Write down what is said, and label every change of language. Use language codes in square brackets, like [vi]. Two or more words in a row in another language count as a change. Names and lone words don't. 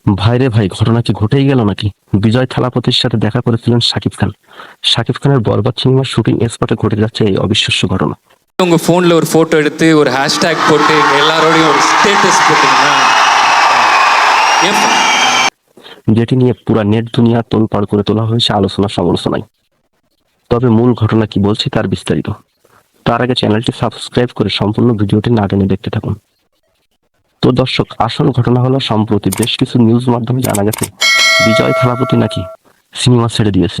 [bn] ভাইরে ভাই, ঘটনা কি ঘটেই গেল নাকি? বিজয় থালাপতির সাথে দেখা করেছিলেন শাকিব খান। শাকিব খানের বরবাদ সিনেমার শুটিং স্পটে ঘটে যাচ্ছে এই অবিশ্বাস্য ঘটনা। [ta] உங்க போன்ல ஒரு போட்டோ எடுத்து ஒரு ஹேஷ்டேக் போட்டு எல்லாரோடையும் ஒரு ஸ்டேட்டஸ் போட்டீங்கன்னா ஏன் [bn] যেটি নিয়ে পুরা নেট দুনিয়া তোলপাড় করে তোলা হয়েছে আলোচনা সমালোচনায়। তবে মূল ঘটনা কি বলছি তার বিস্তারিত। তার আগে চ্যানেলটি সাবস্ক্রাইব করে সম্পূর্ণ ভিডিওটি না টেনে দেখতে থাকুন। তো দর্শক, আসল ঘটনা হলো সম্প্রতি বেশ কিছু নিউজ মাধ্যমে জানা গেছে বিজয় থালাপতি নাকি সিনেমা ছেড়ে দিয়েছে।